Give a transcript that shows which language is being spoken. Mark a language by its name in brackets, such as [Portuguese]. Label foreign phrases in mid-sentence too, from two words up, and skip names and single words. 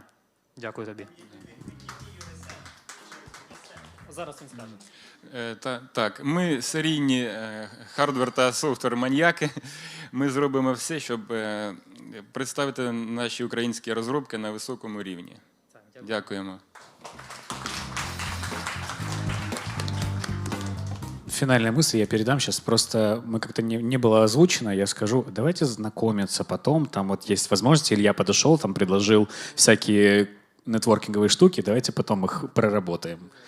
[Ukrainian] Дякую тобі. Зараз він скаже. Так, ми серійні хардвер та софтвер маньяки. Ми зробимо все, щоб представити наші українські розробки на високому рівні. Дякуємо. [Russian] Финальная мысль я передам сейчас. Просто мы как-то не было озвучено. Я скажу, давайте знакомиться потом. Там вот есть возможности. Илья подошел, там предложил всякие нетворкинговые штуки. Давайте потом их проработаем.